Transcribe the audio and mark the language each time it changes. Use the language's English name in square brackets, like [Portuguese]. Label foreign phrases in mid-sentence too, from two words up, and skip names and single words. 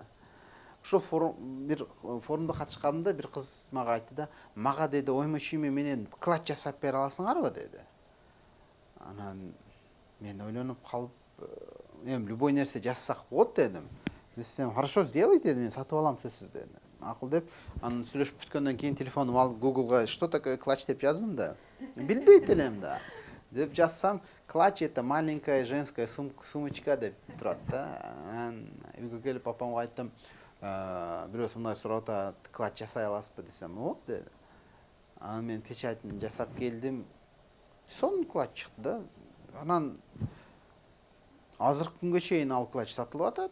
[Kyrgyz] Ошол бир форумда катышканымда бир кыз мага айтты да, мага деди оймо чүймө менен клатч жасап бере аласыңарбы деди. Анан мен ойлонуп калып, эми любой нерсе жасасак болот дедим. Десем, [Russian] хорошо, сделай [Kyrgyz] дедим, мен сатып алам сөзсүз деди. Макул деп, анан сүйлөшүп бүткөндөн кийин телефонум алып Google'га [Russian] что такое клатч [Kyrgyz] деп жаздым да. Билбейт элем да. Деп жазсам, [Russian] клатч это маленькая женская сумочка [Kyrgyz] деп турат да. Анан үйгө келип папамга айттым, бирөөсү мындай сурап атат, клатч жасай аласызбы десем, болот деди. Анан мен печатьын жасап келдим. Сонун клатч чыкты да. Анан азыркы күнгө чейин ал клатч сатылып атат.